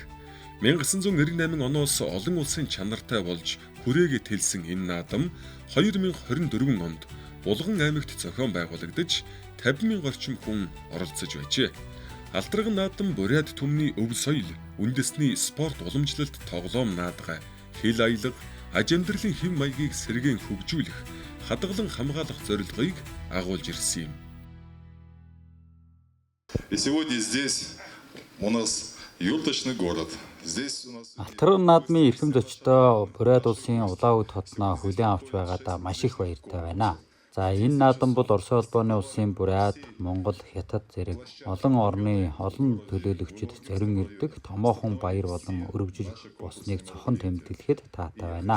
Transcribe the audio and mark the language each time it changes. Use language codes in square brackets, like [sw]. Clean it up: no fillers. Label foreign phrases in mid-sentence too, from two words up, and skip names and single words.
[mn] 1998 оноос олон улсын чанартай болж хүрээгээ тэлсэн энэ наадам 2024 онд Булган аймагт зохион байгуулагдаж 50,000 орчим хүн оролцож байжээ. Алтраг наадам бурайд түмний өв соёл, үндэсний спорт уламжлалт тоглоом наадгай, хэл аялга, аж амьдралын хэв маягийг сэргээн хөгжүүлэх хадгалан хамгаалах зорилгыг агуулж ирсэн юм. [ru] И сегодня здесь у нас юрточный город. [mn] Алтраг наадмын эрхэм зочдоо бурайд улсын Улаан-Үд хотноо хүлээн авч байгаадаа маш их баяртай байна. За энэ наадам бол Оросын холбооны улсын бурайд, Монгол, Хятад зэрэг олон орны олон төлөөлөгчид зорин ирдэг томоохон баяр болон өргөжлөх болсныг цохон тэмдэглэхэд таатай байна.